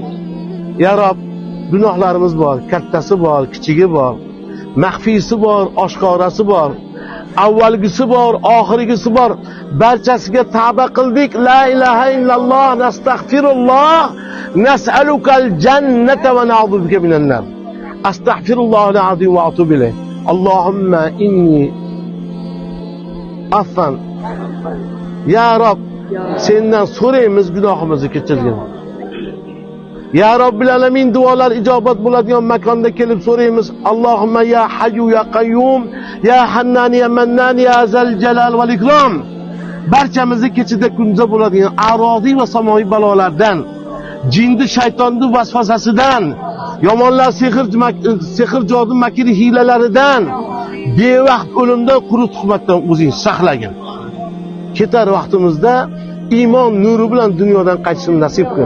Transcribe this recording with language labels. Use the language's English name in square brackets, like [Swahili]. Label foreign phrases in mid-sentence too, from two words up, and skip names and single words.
[Arabic] يا رب, [Uzbek] gunohlarimiz bor, kattasi bor, kichigi bor, maxfiysi bor, oshkorasi bor, avvalgisi bor, oxirgisi bor. Barchasiga tavba qildik. [Arabic] لا إله إلا الله نستغفر الله نسألك الجنة ونعوذ بك من النار. أستغفر الله العظيم وأتوب إليه. اللهم إني عفان. يا رب, [Uzbek] sendan so'raymiz, gunohimizni kechirgin. [Arabic] يا رب العالمين, [Uzbek] duolar ijobat bo'ladigan makonda kelib so'raymiz. [Arabic] اللهم يا حي يا قيوم يا حنان يا منان يا ذا الجلال والإكرام. [Uzbek] Barchamizni kechida kunza bo'ladigan arodiy va samoviy balolardan, jinni shaytonning vasvasasidan, yomonlar sehr jodi makri hiylalaridan, bevaqt o'limdan, qurut tuhmatdan o'zing saqlagin. Ketar vaqtimizda iymon nuri bilan dunyodan qaytishni nasib qil.